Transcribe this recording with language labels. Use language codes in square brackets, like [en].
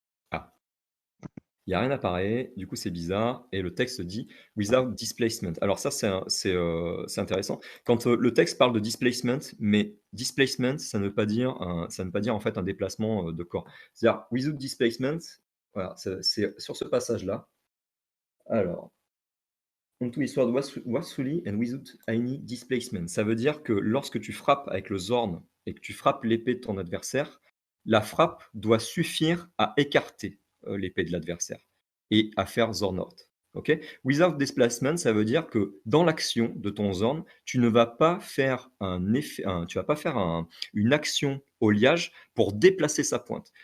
[fr] Ah, il y a rien apparaît, du coup c'est bizarre et le texte dit: [en] «Without displacement». [fr] Alors ça c'est intéressant. Quand, le texte parle de displacement, mais displacement ça ne veut pas dire en fait un déplacement, de corps. C'est-à-dire [en] without displacement, [fr] voilà, c'est sur ce passage-là. [en] Alors, onto his sword forcefully and without any displacement. [fr] Ça veut dire que lorsque tu frappes avec le Zorn et que tu frappes l'épée de ton adversaire, la frappe doit suffire à écarter, l'épée de l'adversaire et à faire Zornort. OK? [en] Without displacement, [fr] ça veut dire que dans l'action de ton Zorn, tu ne vas pas faire tu vas pas faire une action au liage pour déplacer sa pointe.